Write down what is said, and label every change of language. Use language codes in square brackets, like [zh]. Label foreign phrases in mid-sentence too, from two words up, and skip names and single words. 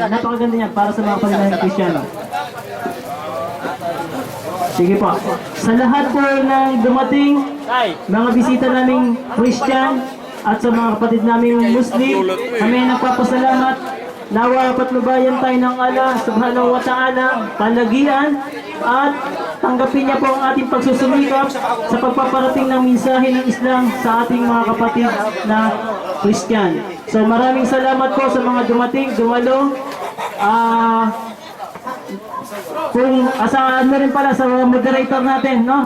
[tl] Napakaganda yan para sa mga kapatid natin Christiano. Sige po. Sa lahat po ng dumating, mga bisita naming Christian at sa mga kapatid naming Muslim, kami nagpapasalamat. Nawa patnubayan tayo ng Allah [ar] سبحانه وتعالى, [tl] palagian at tanggapin niya po ang ating pagsusumikap sa pagpaparating ng mensahe ng Islam sa ating mga kapatid na Christian. So maraming salamat po sa mga dumating, dumalo. Kung asahan na rin pala sa mga moderator natin, no?